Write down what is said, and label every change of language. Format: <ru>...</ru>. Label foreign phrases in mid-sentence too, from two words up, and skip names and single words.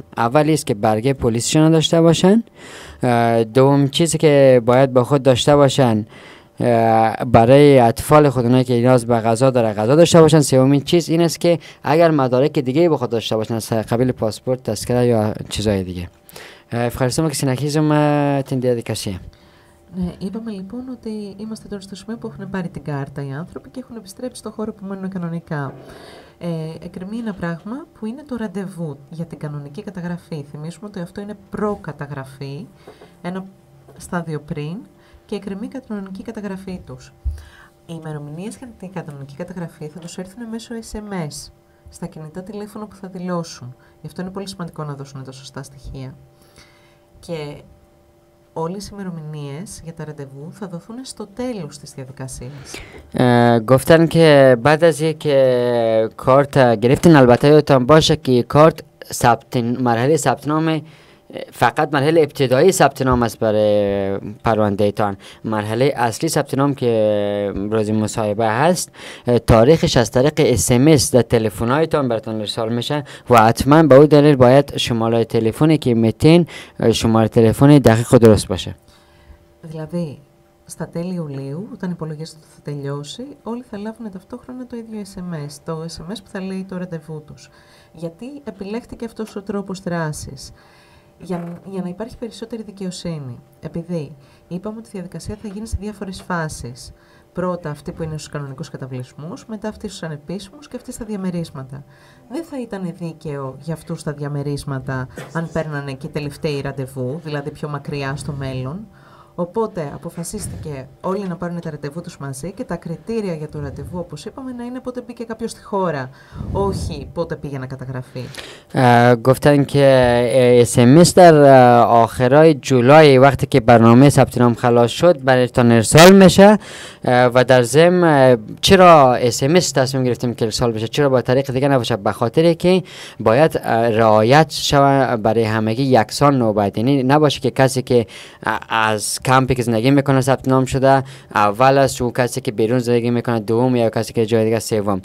<fa>اولی است که برگه پلیسشون داشته باشن. دوم چیزی که باید با خود داشته باشن برای اطفال خود اونایی که نیاز به غذا داره غذا داشته باشن. سومین چیز این است که اگر مدارک دیگه با خود داشته باشن از قبیل پاسپورت، تذکره یا چیزای دیگه.</fa> <el>Ευχαριστούμε και συνεχίζουμε την διαδικασία. Ναι, είπαμε λοιπόν ότι είμαστε τώρα στο σημείο που έχουν πάρει την κάρτα οι άνθρωποι και έχουν επιστρέψει στο χώρο που μένουν κανονικά. Εκκρεμεί ένα πράγμα που είναι το ραντεβού για την κανονική καταγραφή. Θυμίσουμε ότι αυτό είναι προκαταγραφή, ένα στάδιο πριν, και εκκρεμεί η κανονική καταγραφή τους. Οι ημερομηνίες για την κανονική καταγραφή θα τους έρθουν μέσω SMS στα κινητά τηλέφωνα που θα δηλώσουν. Γι' αυτό είναι πολύ σημαντικό να δώσουν τα σωστά στοιχεία. Και όλες οι ημερομηνίες για τα ραντεβού θα δοθούν στο τέλος της διαδικασίας.</el> <fa>گفتن که بعد از یک کارت گرفتین البته یادتان باشه که کارت مرحله ثبت نام فقط مرحله ابتدایی ثبت نام است برای پرونده تان. مرحله اصلی ثبت نام که روز مصاحبه هست تاریخش از طریق SMS در تلفن‌هایتان براتون ارسال میشه و حتما به اون دلیل باید شماره تلفنی که میتین شماره تلفنی دقیق و درست باشه.</fa> <el>Δηλαδή, στα τέλη Ιουλίου, όταν υπολογίζεται ότι θα τελειώσει, όλοι θα λάβουν ταυτόχρονα το ίδιο SMS, το SMS που θα λέει το ραντεβού τους. Γιατί επιλέχθηκε αυτός ο τρόπος δράσης? Για να υπάρχει περισσότερη δικαιοσύνη. Επειδή είπαμε ότι η διαδικασία θα γίνει σε διάφορες φάσεις. Πρώτα αυτή που είναι στους κανονικούς καταβλισμούς, μετά αυτή στους ανεπίσημους και αυτή στα διαμερίσματα. Δεν θα ήταν δίκαιο για αυτούς τα διαμερίσματα αν παίρνανε και τελευταίοι ραντεβού, δηλαδή πιο μακριά στο μέλλον. Οπότε αποφασίστηκε όλοι να πάρουν τα ραντεβού τους μαζί και τα κριτήρια για το ραντεβού, όπως είπαμε, να είναι πότε μπήκε κάποιος στη χώρα, όχι πότε πήγε να καταγραφεί.</el> <fa>گفتن که SMS در آخرای جولای وقتی که برنامه ثبت نام خلاص شد برایتان ارسال میشه و در ضمن چرا SMS تصمیم گرفتیم که ارسال بشه، چرا با طریق دیگه نباشه؟ به خاطر که باید رعایت شود برای همگی یکسان نوبت، یعنی نباشه که کسی که از کمپی که زندگی میکنه ثبت نام شده اول است و کسی که بیرون زندگی میکنه دوم یا کسی که جای دیگه سوم.</fa>